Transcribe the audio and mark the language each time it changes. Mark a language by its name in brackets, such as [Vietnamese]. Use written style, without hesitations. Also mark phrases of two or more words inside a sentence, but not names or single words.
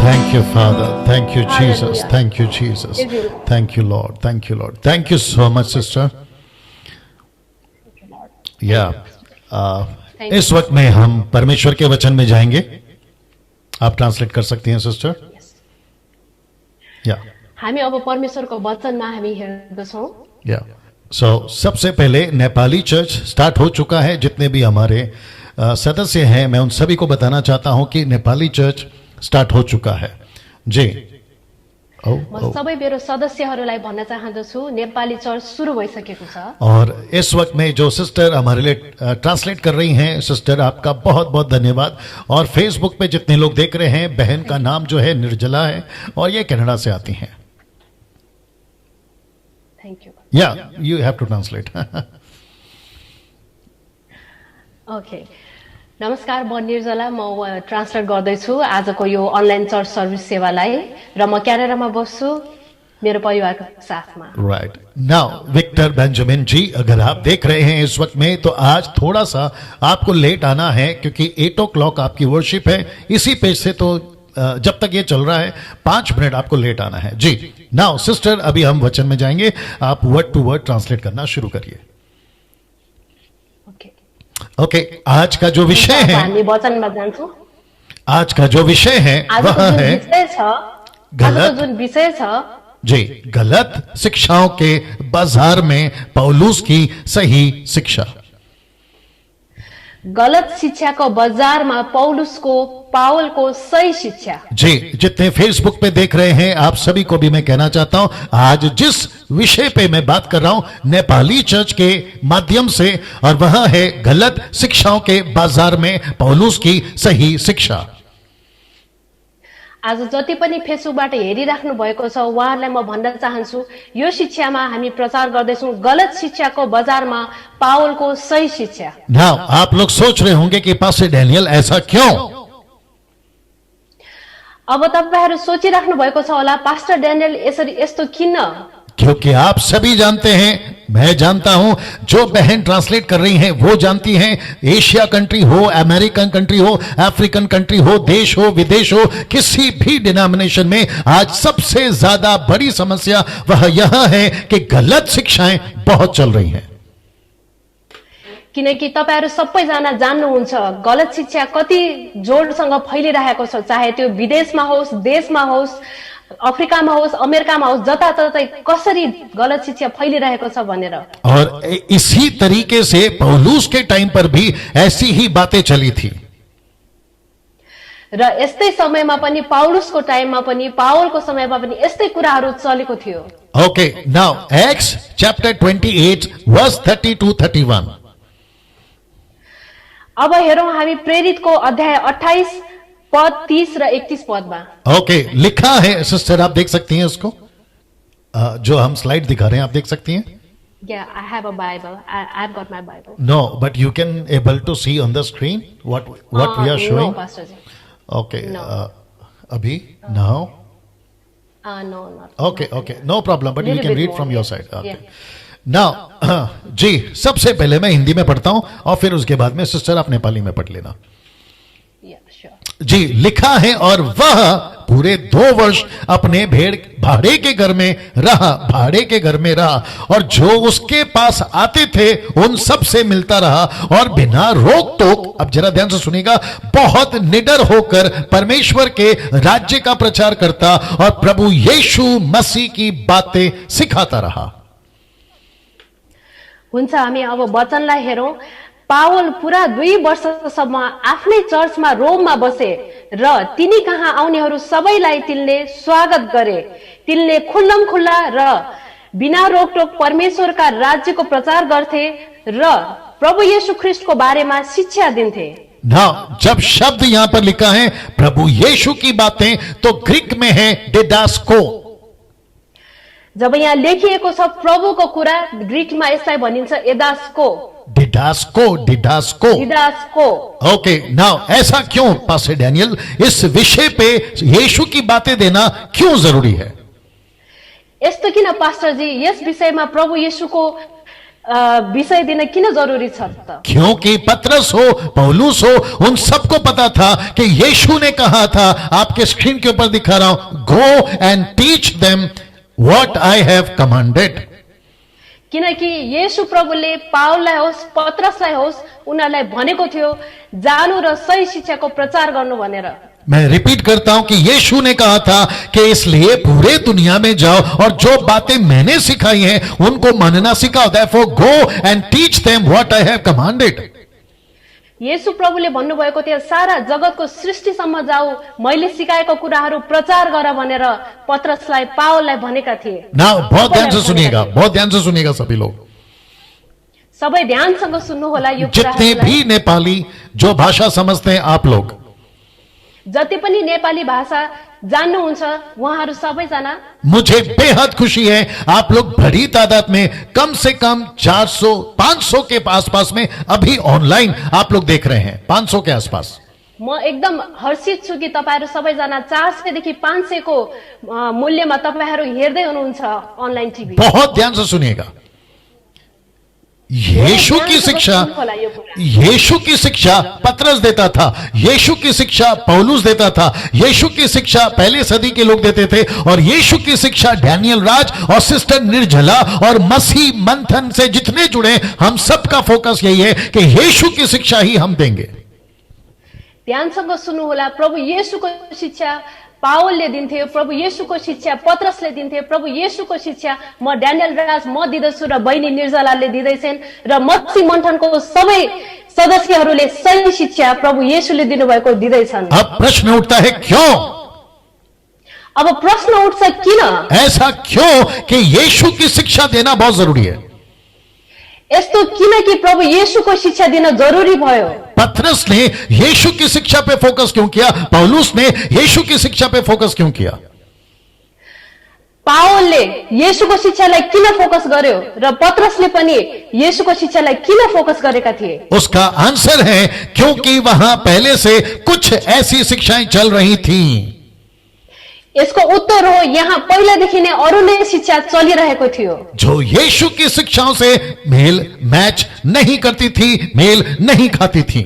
[English] Thank you, Father. Thank you, Jesus. Hallelujah. Thank you, Jesus. Praise you. Thank you, Lord. Thank you, Lord. Thank you so much, sister. Yeah. Thank [Hindi] इस वक्त में हम परमेश्वर के वचन में जाएंगे. आप ट्रांसलेट कर सकती हैं, सिस्टर. [English] या [Nepali] हामी अब परमेश्वरको वचनमा हामी हेर्दछौँ. [English] yeah so [Hindi] सबसे पहले नेपाली चर्च स्टार्ट हो चुका है. जितने भी हमारे सदस्य हैं, मैं उन सभी को बताना चाहता हूं कि नेपाली चर्च स्टार्ट हो चुका है. जी. [Nepali] म सबै मेरो सदस्यहरूलाई भन्न चाहदछु नेपाली चर्च सुरु भइसकेको छ. [Hindi] और इस वक्त में जो सिस्टर हमारे लिए ट्रांसलेट कर रही हैं, सिस्टर आपका बहुत बहुत धन्यवाद. और फेसबुक पे जितने लोग देख रहे हैं, बहन का नाम जो है निर्जला है और ये कनाडा से आती हैं. [English] thank you. yeah you have to translate. ओके. [Nepali] नमस्कार, म निर्जला. म ट्रान्सलेट गर्दैछु आजको यो [English] online church service [Nepali] सेवालाई र म क्यानाडामा बस्छु मेरो परिवारको साथमा. [English] राइट. [Hindi] नाउ विक्टर बेंजामिन जी, अगर आप देख रहे हैं इस वक्त में, तो आज थोड़ा सा आपको लेट आना है क्योंकि 8 o'clock आपकी वर्शिप है. इसी पेज से तो जब तक ये चल रहा है 5 मिनट आपको लेट आना है. जी. नाउ सिस्टर, अभी हम वचन में जाएंगे. आप [English] word to word translate [Hindi] करना शुरू करिए. ओके. आज का जो विषय है, [Nepali] हामी वचनमा जान्छौँ. [Hindi] आज का जो विषय है वह है [Nepali] गलत जुन विषय छ [Hindi] जी, गलत शिक्षाओं के बाजार में पौलुस की सही शिक्षा. [Nepali] गलत शिक्षाको बजारमा पावलको सही शिक्षा. [Hindi] जी. जितने फेसबुक पे देख रहे हैं, आप सभी को भी मैं कहना चाहता हूं, आज जिस विषय पे मैं बात कर रहा हूं नेपाली चर्च के माध्यम से, और वह है गलत शिक्षाओं के बाजार में पौलुस की सही शिक्षा. [Nepali] आज जति पनि फेसबुकबाट हेरिराख्नु भएको छ उहाँहरूलाई म भन्न चाहन्छु, यो शिक्षामा हामी प्रचार गर्दैछौँ गलत शिक्षाको बजारमा पावलको सही शिक्षा. [Hindi] नाउ आप लोग सोच रहे होंगे कि पास्टर डैनियल ऐसा क्यों? [Nepali] अब तपाईहरु सोचिराख्नु भएको छ होला, पास्टर ड्यानियल यसरी यस्तो किन? [Hindi] क्योंकि आप सभी जानते हैं, मैं जानता हूं, जो बहन ट्रांसलेट कर रही हैं वो जानती हैं, एशिया कंट्री हो, [English] American country [Hindi] हो, [English] African country [Hindi] हो, देश हो, विदेश हो, किसी भी डिनोमिनेशन में आज सबसे ज्यादा बड़ी समस्या वह यह है कि गलत शिक्षाएं बहुत चल रही हैं. [Nepali] किनकि तपाईहरु सबैजना जान्नुहुन्छ गलत शिक्षा कति जोडसँग फैलिरहेको छ, चाहे त्यो विदेशमा होस्, देशमा होस्, अफ्रिकामा होस्, अमेरिकामा होस्, जताततै कसरी गलत शिक्षा फैलिरहेको छ भनेर. [Hindi] और इसी तरीके से पौलुस के टाइम पर भी ऐसी ही बातें चली थी. [Nepali] र यस्तै समयमा पनि पाउलुसको टाइममा पनि पावलको समयमा पनि यस्तै कुराहरू चलेको थियो. [English] ओके. now Acts chapter 28 verse 30 to 31. [Nepali] अब हेरौं हामी प्रेरितको अध्याय 28 पद 30 र 31 पदमा. [English] ओके. [Hindi] लिखा है, सिस्टर आप देख सकती हैं उसको, जो हम स्लाइड दिखा रहे हैं, आप देख सकती हैं. [English] Yeah, I have a Bible. I've got my Bible. No, but you can able to see on the screen what we are showing. No, Pastor ji. Okay. No. Abhi now. No, not. Okay. No problem. But you Little can bit read more, from your yeah. side. Okay. Yeah. Now, [Hindi] जी, सबसे पहले मैं हिंदी में पढ़ता हूं और फिर उसके बाद में सिस्टर आप नेपाली में पढ़ लेना. [English] Yeah, sure. [Hindi] जी. लिखा है, और वह पूरे 2 वर्ष अपने भाड़े के घर में रहा और जो उसके पास आते थे उन सब से मिलता रहा और बिना रोक टोक, अब जरा ध्यान से सुनिएगा, बहुत निडर होकर परमेश्वर के राज्य का प्रचार करता और प्रभु यीशु मसीह की बातें सिखाता रहा. [Nepali] हुन्छ, हामी अब वचनलाई हेरौं. पावल पुरा 2 वर्षसम्म आफ्नै चर्चमा रोममा बसे र तिनी कहाँ आउनेहरू सबैलाई तिनले स्वागत गरे. तिनले खुल्लमखुल्ला र बिना रोकटोक परमेश्वरका राज्यको प्रचार गर्थे र प्रभु येशू ख्रिस्टको बारेमा शिक्षा दिन्थे. [Hindi] ना, जब शब्द यहां पर लिखा है प्रभु यीशु की बातें, तो ग्रीक में है डिडास्को. [Nepali] जब यहाँ लेखिएको छ प्रभुको कुरा, ग्रीकमा यसलाई भनिन्छ एदास्को. डिडास्को. [English] ओके. [Hindi] नाउ ऐसा क्यों पास्टर डैनियल, इस विषय पे यीशु की बातें देना क्यों जरूरी है? [Nepali] यस्तो किन पास्टर जी, यस विषयमा प्रभु येशूको विषय दिन किन जरुरी छ त? [Hindi] क्योंकि पतरस हो, पौलुस हो, उन सबको पता था कि यीशु ने कहा था, आपके स्क्रीन के ऊपर दिखा रहा हूं, [English] go and teach them what I have commanded. [Nepali] किनकि येशू प्रभुले पावललाई होस् पत्रसलाई होस् उनीहरूलाई भनेको थियो जानु र सही शिक्षाको प्रचार गर्नु भनेर। [Hindi] मैं रिपीट करता हूं कि यीशु ने कहा था कि इसलिए पूरे दुनिया में जाओ और जो बातें मैंने सिखाई हैं उनको मानना सिखाओ। [English] Therefore go and teach them what I have commanded। [Nepali] येशू प्रभुले भन्नुभएको थियो सारा जगतको सृष्टिसम्म जाऊ, मैले सिकाएको कुराहरू प्रचार गर भनेर पत्रसलाई पावललाई भनेका थिए। [Hindi] Now बहुत ध्यान से सुनिएगा, बहुत ध्यान से सुनिएगा सभी लोग, [Nepali] सबै ध्यानसँग सुन्नु होला यो [Hindi] जितने भी नेपाली जो भाषा समझते हैं आप लोग, [Nepali] जति पनि नेपाली भाषा जान्नुहुन्छ उहाँहरू सबैजना, [Hindi] मुझे बेहद खुशी है आप लोग बड़ी तादाद में कम से कम 400-500 के आसपास में अभी ऑनलाइन आप लोग देख रहे हैं, 500 के आसपास। [Nepali] म एकदम हर्षित छु कि तपाईहरु सबैजना 400 देखि 500 को मूल्यमा तपाईहरु हेर्दै हुनुहुन्छ [English] online TV. [Hindi] बहुत ध्यान से सुनिएगा, यीशु की शिक्षा, यीशु की शिक्षा पतरस देता था, यीशु की शिक्षा पौलुस देता था, यीशु की शिक्षा पहले सदी के लोग देते थे, और यीशु की शिक्षा डैनियल राज और सिस्टर निर्जला और मसीह मंथन से जितने जुड़े, हम सबका फोकस यही है कि यीशु की शिक्षा ही हम देंगे। [Nepali] ध्यानसँग सुन्नु होला, प्रभु येशूको शिक्षा पावलले दिन्थे, प्रभु येशूको शिक्षा पत्रसले दिन्थे, प्रभु येशूको शिक्षा म ड्यानियल राज म दिँदैछु र बहिनी निर्जलाले दिँदैछन्, र मत्सी मन्थनको सबै सदस्यहरूले सही शिक्षा प्रभु येशूले दिनुभएको दिँदैछन्। [Hindi] अब प्रश्न उठता है क्यों? [Nepali] अब प्रश्न उठ्छ किन? [Hindi] ऐसा क्यों कि यीशु की शिक्षा देना बहुत जरूरी है? [Nepali] यस्तो किन कि प्रभु येशूको शिक्षा दिन जरुरी भयो? [Hindi] पतरस ने यीशु की शिक्षा पे फोकस क्यों किया? पौलुस ने यीशु की शिक्षा पे फोकस क्यों किया? [Nepali] पावलले येशूको शिक्षालाई किन फोकस गर्यो र पतरसले पनि येशूको शिक्षालाई किन फोकस गरेका थिए? [Hindi] उसका आंसर है क्योंकि वहां पहले से कुछ ऐसी शिक्षाएं चल रही थीं। [Nepali] यसको उत्तर हो यहाँ पहिलादेखि नै अरू नै शिक्षा चलिरहेको थियो [Hindi] जो यीशु की शिक्षाओं से मेल मैच नहीं करती थी, मेल नहीं खाती थी,